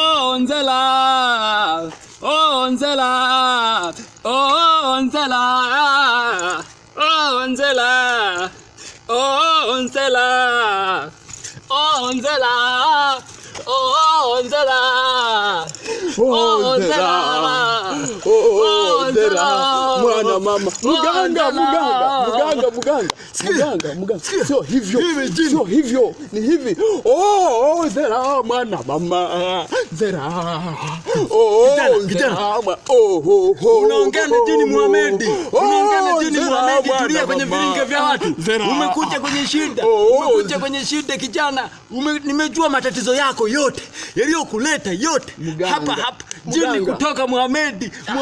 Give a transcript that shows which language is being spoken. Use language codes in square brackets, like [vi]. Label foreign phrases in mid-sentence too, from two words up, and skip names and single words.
[sw] oh Nzela, oh Nzela, oh Nzela, oh Nzela, oh Nzela, oh Nzela, oh Nzela, oh Nzela, oh Nzela, mwana mama, mganga, sio hivyo, ni hivi. Oh Nzela, mwana mama, Nzela, oh Nzela, unaongea na jini Muhamedi, tulia kwenye vilinge vya watu. Umekuja kwenye shida, kijana. Nimejua matatizo yako yote yaliyokuleta yote hapa jini kutoka Muhamedi.